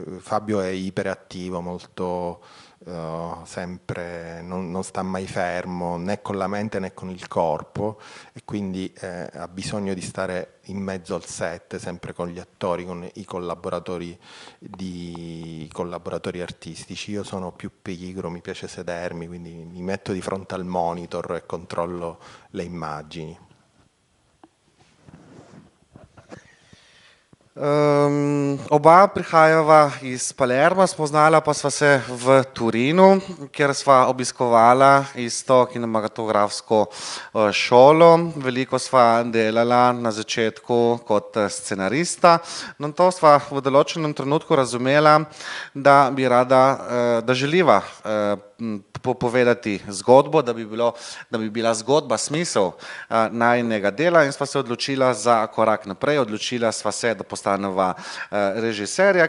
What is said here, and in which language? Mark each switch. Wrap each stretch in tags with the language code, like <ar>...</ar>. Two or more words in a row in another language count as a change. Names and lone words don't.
<it>Fabio è iperattivo, molto sempre, non sta mai fermo né con la mente né con il corpo e quindi ha bisogno di stare in mezzo al set, sempre con gli attori, con i collaboratori artistici. Io sono più pigro, mi piace sedermi, quindi mi metto di fronte al monitor e controllo le immagini.</it> <sl>Oba prihajava iz Palerma, spoznala pa sva se v Turinu, kjer sva obiskovala isto kinematografsko šolo. Veliko sva delala na začetku kot scenarista, no to sva v določenem trenutku razumela, da bi rada, da želiva povedati zgodbo, da bi bila zgodba smisel najinega dela in sva se odločila za korak naprej, odločila sva se, da postaneva režiserja.</sl>